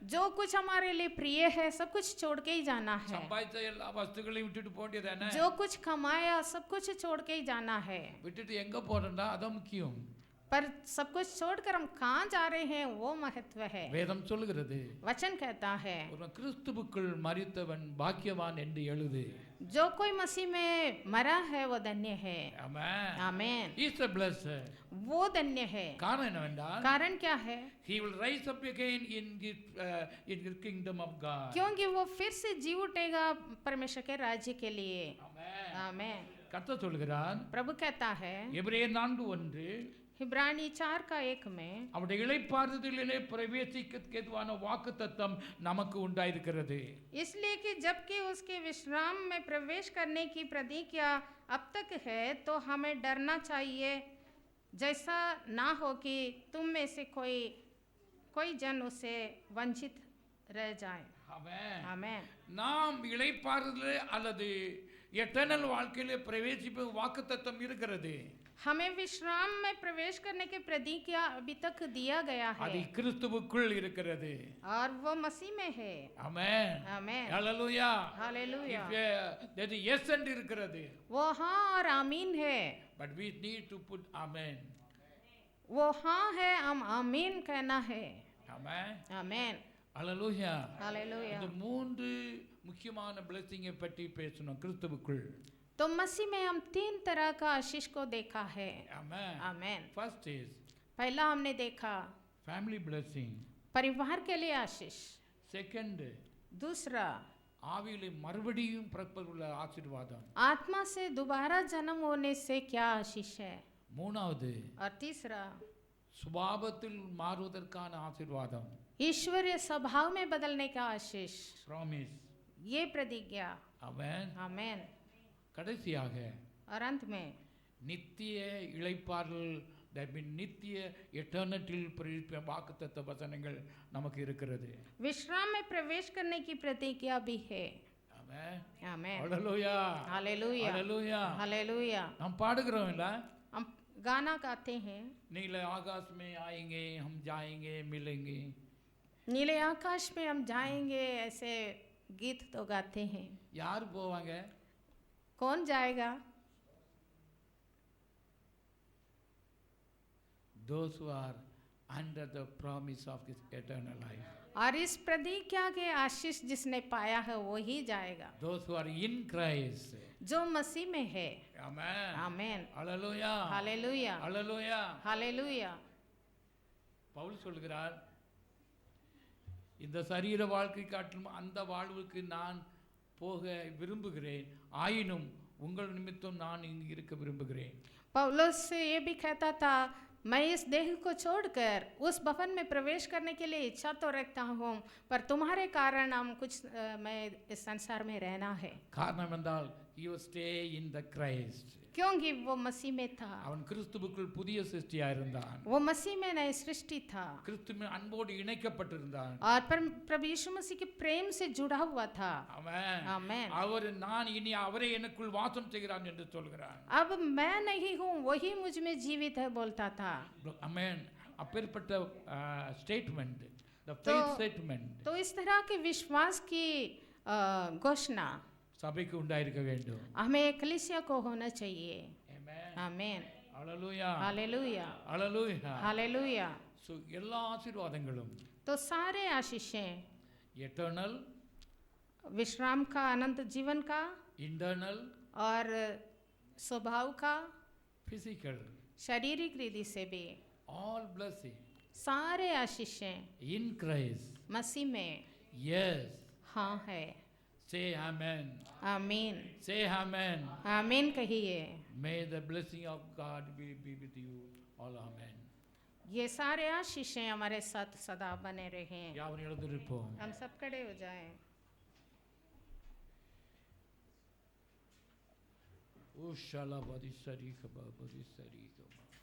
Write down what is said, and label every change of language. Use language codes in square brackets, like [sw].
[hi] जो कुछ हमारे लिए प्रिय है सब कुछ छोड़ के ही जाना है। [ta] சம்பாதிச்ச எல்லா வஸ்துகளையும் விட்டுட்டு போடியதானே? [hi] जो कुछ कमाया सब कुछ छोड़ के ही जाना है। [ta] விட்டுட்டு எங்க போறேன்டா அதான் முக்கியம். [hi] पर सब कुछ छोड़कर हम कहाँ जा रहे हैं वो महत्व है। [ta] வேதம் சொல்லுகிறது, [hi] वचन कहता है, [ta] ஒரு கிறிஸ்துவுக்குள் மரித்தவன் பாக்கியவான் என்று எழுது. [hi] जो कोई मसीह में मरा है वो धन्य है। [ta] ஆமென். [hi] आमेन। [en] He is a blessed. [hi] वो धन्य है। [ta] காரணம் என்னவென்றால் [hi] कारण क्या है? [en] he will rise up again in the kingdom of God. [hi] क्योंकि वो फिर से जी उठेगा परमेश्वर के राज्य के लिए। [ta] ஆமென். [hi] आमेन। [ta] கர்த்தர் சொல்கிறார், [hi] प्रभु कहता है, [ta] எபிரேயர் 4:1, [hi] इब्रानी 4:1 में [ta] அவருடைய இளைப்பாறுதலிலே பிரவேசிக்கேதுவான வாக்குத்தத்தம் நமக்கு உண்டாயிருக்கிறது. [hi] इसलिए कि जबकि उसके विश्राम में प्रवेश करने की प्रतिज्ञा अब तक है, तो हमें डरना चाहिए, जैसा ना हो कि तुम में से कोई जन उसे वंचित रह जाए। [ta] ஆமென். [hi] आमेन। [ta] நாம் இளைப்பாறுதலே அல்லது எட்டர்னல் வாழ்க்கையிலே பிரவேசிப்பு வாக்குத்தத்தம் இருக்கிறது. [hi] हमें विश्राम में प्रवेश करने की प्रतिज्ञा अभी तक दिया गया [ta] அது [hi] है [ta] கிறிஸ்துவுக்குள் இருக்கிறது. [hi] और वो मसीह में है। [ta] ஆமென். [hi] आमेन। [en] Hallelujah. [hi] Hallelujah. [en] that is yes and [ta] இருக்கிறது. [hi] वो हाँ और आमीन है। [en] But we need to put amen. [hi] वो हाँ है, हम आमीन कहना है। [ta] ஆமென். [hi] आमेन। [en] Hallelujah. [hi] हालेलुया। [ta] இந்த மூன்று முக்கியமான blessing பற்றி பேசணும் கிறிஸ்துவுக்குள். [hi] तो मसीह में हम 3 तरह का आशीष को देखा है। [en] Amen. [hi] आमेन। [en] First is [hi] पहला हमने देखा [en] family blessing. [hi] परिवार के लिए आशीष। [en] Second, [hi] दूसरा [ta] ஆவியிலே மறுபடியும் பிறப்பதுள்ள ஆசீர்வாதம். [hi] आत्मा से दोबारा जन्म होने से क्या आशीष है। [ta] மூணாவது [hi] और तीसरा [ta] சுபாவத்தில் மாறுவதற்கான ஆசீர்வாதம். [hi] ईश्वरीय स्वभाव में बदलने का आशीष, [en] Promise. [hi] ये प्रतिज्ञा। [en] Amen. [hi] आमेन। [ta] கடைசியாக [hi] और अंत में [ta] நித்திய இளைப்பாறுதல், [en] that means [ta] நித்திய எட்டர்னிட்டியில் பிரவேசிக்க வாக்குத்தத்த வசனங்கள் நமக்கு இருக்கிறது. [hi] विश्राम में प्रवेश करने की प्रतिज्ञा भी है। [en] Amen. [hi] आमेन। [en] Hallelujah. [hi] हालेलुया। [en] Hallelujah. [hi] हालेलुया। [ta] நாம் பாடுகிறோம் இல்ல, [hi] हम गाना गाते हैं, नीले आकाश में आएंगे हम जाएंगे मिलेंगे. नीले आकाश में हम जाएंगे, ऐसे गीत तो गाते हैं। [ta] யார் போவாங்க? [hi] कौन जाएगा? [en] Those who are under the promise of this eternal life. [hi] और इस प्रतिज्ञा के आशीष जिसने पाया है वो ही जाएगा, [en] Those who are in Christ. [hi] जो मसीह में है। [en] Amen. [hi] आमेन। [en] Hallelujah. [hi] Hallelujah. [en] Hallelujah. [hi] Hallelujah. [ta] Pavul சொல்கிறார், இந்த சரீர வாழ்க்கை காட்டிலும் அந்த வாழ்வுக்கு நான் போக விரும்புகிறேன், ஆயினும் உங்கள் நிமித்தம் நான் இங்கு இருக்க விரும்புகிறேன். [hi] पौलुस ये भी कहता था, मैं इस देह को छोड़कर उस भवन में प्रवेश करने के लिए इच्छा तो रखता हूँ, पर तुम्हारे कारण मैं इस संसार में रहना है। [ta] காரணம் என்றால் [en] you stay in the Christ. [hi] क्योंकि वो मसीह में था, [ta] அவன் கிறிஸ்துவுக்குள் புதிய சிருஷ்டியா இருந்தான். [hi] वो मसीह में नई सृष्टि था [ta] கிறிஸ்துவின் அன்போடு இணைக்கப்பட்டிருந்தான். [hi] और प्रभु यीशु मसीह के प्रेम से जुड़ा हुआ था। [ta] ஆமென். [hi] आमेन। [ta] அவர் நான் இனி அவரே எனக்குள் வாசம் செய்கிறான் என்று சொல்கிறான். अब मैं नहीं हूँ, वही मुझ में जीवित है बोलता था। ஆமென். அப்பேற்பட்ட ஸ்டேட்மெண்ட், [en] the faith statement [hi] तो इस तरह के विश्वास की घोषणा [ta] சபைக்கு உண்டாயிருக்க வேண்டும். [hi] हमें कलीसिया को होना चाहिए। [en] Amen. [hi] आमेन। [en] Hallelujah. [hi] Hallelujah. [en] Hallelujah. [hi] Hallelujah. [ta] So எல்லா ஆசீர்வாதங்களும் [hi] तो सारे आशीषें, [en] eternal, [hi] विश्राम का, अनंत जीवन का [en] internal, [hi] और स्वभाव का, [en] physical, [hi] शारीरिक रीति से भी, [en] all blessing [hi] सारे आशीषें [en] in Christ. [hi] मसीह में [en] Yes. [hi] हाँ है। [en] Say amen. [hi] आमीन। [en] Say amen. [hi] आमीन कहिए। [en] May the blessing of God be with you all. Amen. [hi] ये सारे आशीषें हमारे साथ सदा बने रहे। [ta] யாவரும் எழுந்திருப்போம். [hi] हम सब खड़े हो जाएं। Ushala badi sarika ba badi sarika ba.